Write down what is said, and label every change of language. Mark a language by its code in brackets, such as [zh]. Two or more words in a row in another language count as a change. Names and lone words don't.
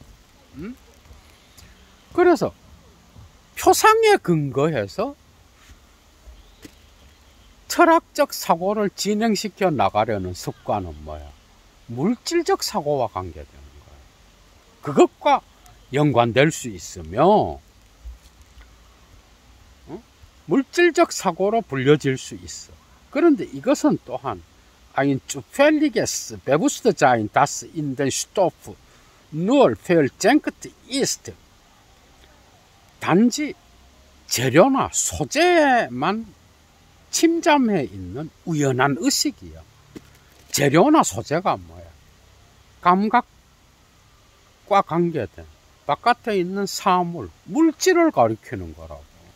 [ko] 그래서 표상에 근거해서 철학적 사고를 진행시켜 나가려는 습관은 뭐야? 물질적 사고와 관계되는 거야. 그것과 연관될 수 있으며 물질적 사고로 불려질 수 있어. 그런데 이것은 또한 [de] ein zufälliges Bewusstsein, das in den Stoff nur versenkt ist. [ko] 단지 재료나 소재에만 침잠해 있는 우연한 의식이야. 재료나 소재가 뭐야? 감각과 관계된 바깥에 있는 사물, 물질을 가리키는 거라고.